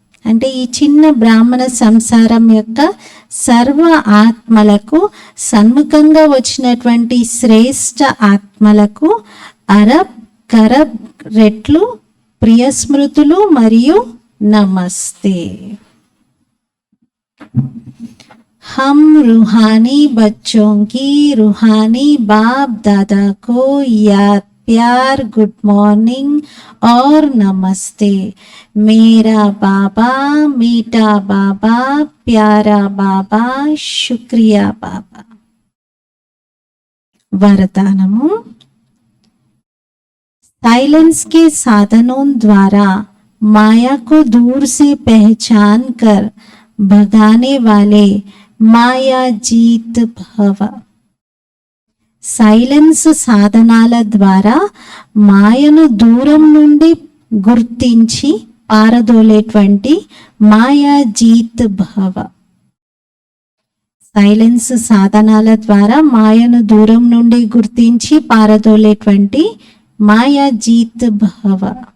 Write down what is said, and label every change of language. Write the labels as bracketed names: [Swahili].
[Telugu] అంటే ఈ చిన్న బ్రాహ్మణ సంసారం యొక్క సర్వ ఆత్మలకు, సన్ముఖంగా వచ్చినటువంటి శ్రేష్ఠ ఆత్మలకు అరబ్ కరబ్ రెట్లు ప్రియ స్మృతులు మరియు నమస్తే. [Hindi] हम रूहानी बच्चों की रूहानी बाप दादा को याद, प्यार, गुड मॉर्निंग और नमस्ते. मेरा बाबा, मीठा बाबा, प्यारा बाबा, शुक्रिया बाबा. वरदानमु, साइलेंस के साधनों द्वारा माया को दूर से पहचान कर भगाने वाले మాయా జీత్ భవ. [Telugu] సైలెన్స్ సాధనాల ద్వారా మాయను దూరం నుండి గుర్తించి పారదోలేటువంటి మాయా జీత్ భవ. సైలెన్స్ సాధనాల ద్వారా మాయను దూరం నుండి గుర్తించి పారదోలేటువంటి మాయా జీత్ భవ.